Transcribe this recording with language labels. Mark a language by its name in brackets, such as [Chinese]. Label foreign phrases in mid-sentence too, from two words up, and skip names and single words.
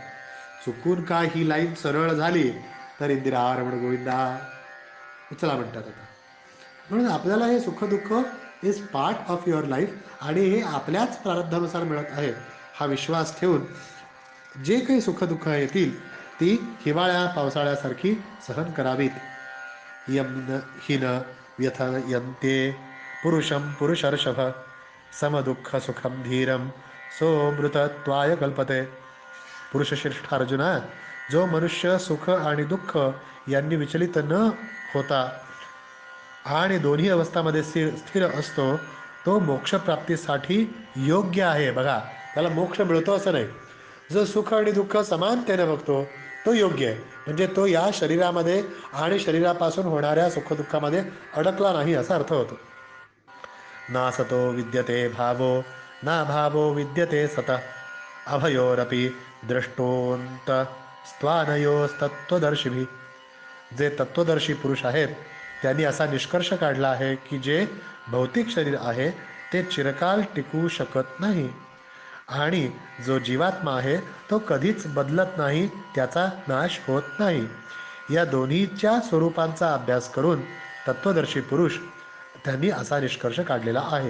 [Marathi] चुकून का ही लाईन सरळ झाली तर इंदिरा रमण गोविंदा उचला म्हणतात आता. म्हणून आपल्याला हे सुखदुःख [English] is part of your life [Marathi] आणि हे आपल्याच प्रारब्धानुसार मिळत आहे हा विश्वास ठेवून जे काही सुखदुःख येतील ती हिवाळ्या पावसाळ्यासारखी सहन करावीत. [Sanskrit] यम न हि न व्यथयन्ते पुरुषं पुरुषर्षभ समदुःख सुखम धीरम सोमृतत्वाय कल्पते. [Marathi] पुरुषश्रेष्ठ अर्जुना, जो मनुष्य सुख आणि दुःख यांनी विचलित न होता आणि दोन्ही अवस्थामध्ये स्थिर असतो तो मोक्षप्राप्तीसाठी योग्य आहे. बघा, त्याला मोक्ष मिळतो असं नाही. जो सुख आणि दुःख समानतेने बघतो तो योग्य आहे. म्हणजे तो या शरीरामध्ये आणि शरीरापासून होणाऱ्या सुखदुःखामध्ये अडकला नाही असा अर्थ होतो. [Sanskrit] ना सतो विद्यते भावो ना भावो विद्यते सत अभयोरपि दृष्टोंत स्वानयोस्तत्वदर्शिभी. [Marathi] जे तत्वदर्शी पुरुष आहेत त्यांनी असा निष्कर्ष काढला आहे की जे भौतिक शरीर आहे ते चिरकाल टिकू शकत नाही आणि जो जीवात्मा आहे तो कधीच बदलत नाही, त्याचा नाश होत नाही. या दोन्हीच्या स्वरूपांचा अभ्यास करून तत्वदर्शी पुरुष त्यांनी असा निष्कर्ष काढलेला आहे.